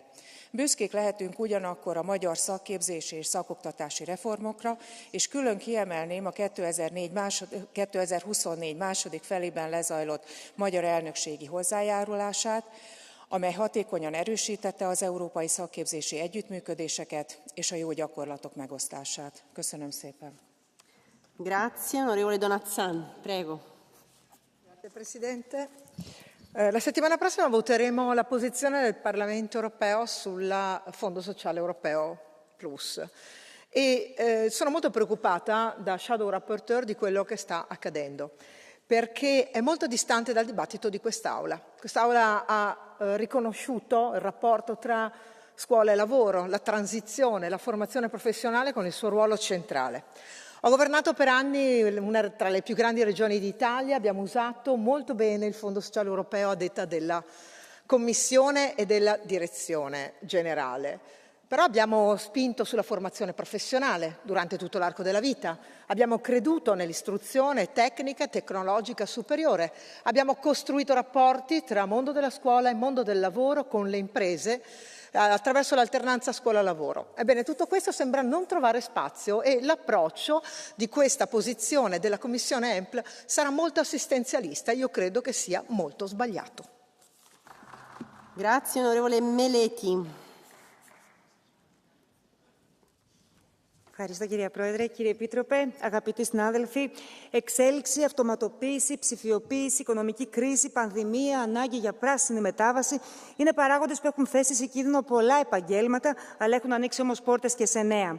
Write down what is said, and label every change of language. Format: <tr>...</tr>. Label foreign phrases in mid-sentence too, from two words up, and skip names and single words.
<hu>Büszkék lehetünk ugyanakkor a magyar szakképzési és szakoktatási reformokra, és külön kiemelném a 2024 második felében lezajlott magyar elnökségi hozzájárulását, amely hatékonyan erősítette az európai szakképzési együttműködéseket és a jó gyakorlatok megosztását. Köszönöm szépen.</hu> <it>Grazie, onorevole Donazzan, prego. Grazie Presidente. La settimana prossima voteremo la posizione del Parlamento europeo sul Fondo Sociale Europeo Plus e sono molto preoccupata da</it> <en>Shadow Rapporteur</en> <it>di quello che sta accadendo, perché è molto distante dal dibattito di quest'Aula. Quest'Aula ha riconosciuto il rapporto tra scuola e lavoro, la transizione, la formazione professionale con il suo ruolo centrale. Ho governato per anni una tra le più grandi regioni d'Italia, abbiamo usato molto bene il Fondo Sociale Europeo a detta della Commissione e della Direzione Generale. Però abbiamo spinto sulla formazione professionale durante tutto l'arco della vita, abbiamo creduto nell'istruzione tecnica e tecnologica superiore, abbiamo costruito rapporti tra mondo della scuola e mondo del lavoro con le imprese attraverso l'alternanza scuola-lavoro. Ebbene, tutto questo sembra non trovare spazio e l'approccio di questa posizione della Commissione EMPL sarà molto assistenzialista. Io credo che sia molto sbagliato. Grazie, onorevole Meleti.</it> <el>Ευχαριστώ κυρία Πρόεδρε. Κύριε Επίτροπε, αγαπητοί συνάδελφοι, εξέλιξη, αυτοματοποίηση, ψηφιοποίηση, οικονομική κρίση, πανδημία, ανάγκη για πράσινη μετάβαση είναι παράγοντες που έχουν θέσει σε κίνδυνο πολλά επαγγέλματα, αλλά έχουν ανοίξει όμως πόρτες και σε νέα.</el>